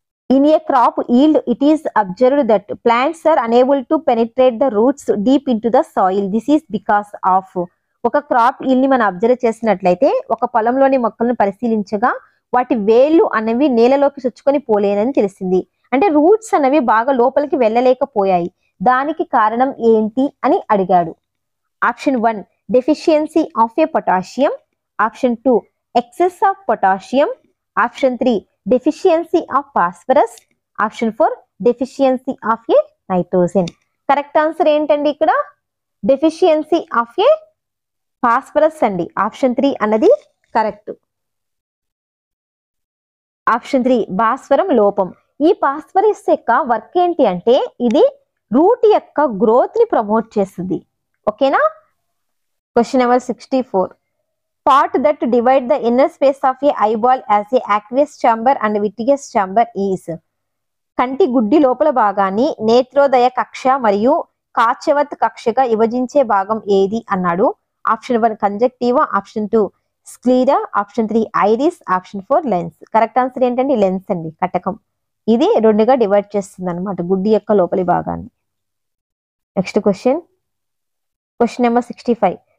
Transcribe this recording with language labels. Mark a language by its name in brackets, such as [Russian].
[English] In a crop yield, it is observed that plants are unable to penetrate the roots deep into the soil. This is because of. [Telugu] ఒక crop yield ని మనం observe చేసినట్లయితే ఒక పొలంలోని మొక్కలను పరిశీలించగా వాటి వేళ్ళు అనేవి నేలలోకి చొచ్చుకొని పోలేనని తెలిసింది. అంటే రూట్స్ అనేవి బాగా లోపలికి వెళ్ళలేకపోయాయి. దానికి కారణం ఏంటి అని అడిగాడు. [English] Option 1 deficiency of a potassium. Option 2 excess of potassium. Option 3 deficiency of phosphorus. Option 4 deficiency of a nitrogen. Correct answer ఏంటండి? ఇక్కడ deficiency of a phosphorus అండి. Option 3 అన్నది correct. [Telugu] ఆప్షన్ 3 భాస్వరం లోపం. ఈ ఫాస్ఫరస్ యొక్క వర్క్ ఏంటి అంటే ఇది రూట్ యొక్క గ్రోత్ ని ప్రమోట్ చేస్తుంది. [English] ఓకేనా? Question number 64. Part that divide the inner space of a eyeball as a aqueous chamber and vitreous chamber is. [Telugu] కంటి గుడ్డి లోపల భాగాన్ని నేత్రోదయ కక్ష మరియు కాచవత్ కక్షగా విభజించే భాగం ఏది అన్నాడు. [English] Option 1 conjunctiva. Option 2 sclera. Option 3 iris. Option 4 lens. Correct answer ఏంటండి? Lens అండి. కటకం. [Telugu] ఇది రెండుగా డివైడ్ చేస్తుంది అనమాట గుడ్డి యొక్క లోపలి భాగాన్ని. Next question number 65.